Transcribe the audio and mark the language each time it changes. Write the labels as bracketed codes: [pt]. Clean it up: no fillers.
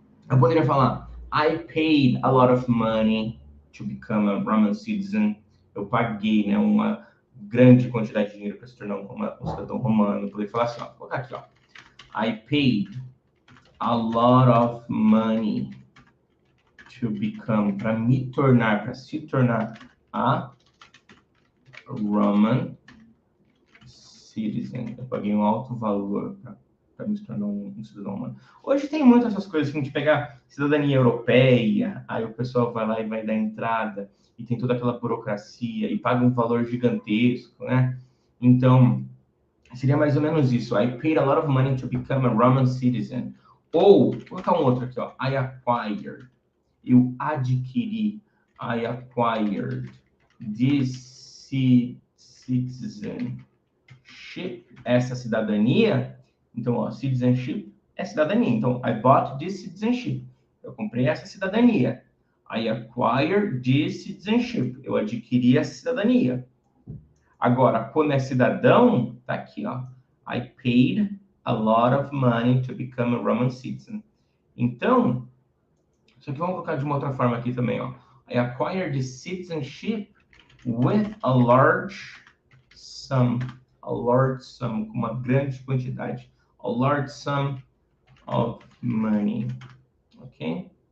[pt] Eu poderia falar, [en] I paid a lot of money to become a Roman citizen. [pt] Eu paguei, né, uma grande quantidade de dinheiro para se tornar um cidadão romano. Eu poderia falar assim, ó, vou colocar aqui, ó. [en] I paid a lot of money to become, [pt] para se tornar [en] a Roman citizen. [pt] Eu paguei um alto valor para me tornar um cidadão romano. Hoje tem muitas essas coisas, que a gente pegar cidadania europeia, aí o pessoal vai lá e vai dar entrada, e tem toda aquela burocracia, e paga um valor gigantesco, né? Então, seria mais ou menos isso. [en] I paid a lot of money to become a Roman citizen. [pt] Ou, vou colocar um outro aqui, ó. [en] I acquired. [pt] Eu adquiri. [en] I acquired this citizenship. [pt] Essa cidadania. Então, ó, citizenship é cidadania. [en] Então, I bought this citizenship. [pt] Eu comprei essa cidadania. [en] I acquired this citizenship. [pt] Eu adquiri essa cidadania. Agora, quando é cidadão, tá aqui, ó. [en] I paid a lot of money to become a Roman citizen. [pt] Então, isso aqui vamos colocar de uma outra forma aqui também, ó. [en] I acquired the citizenship with a large sum, [pt] com uma grande quantidade. [en] A large sum of money, ok?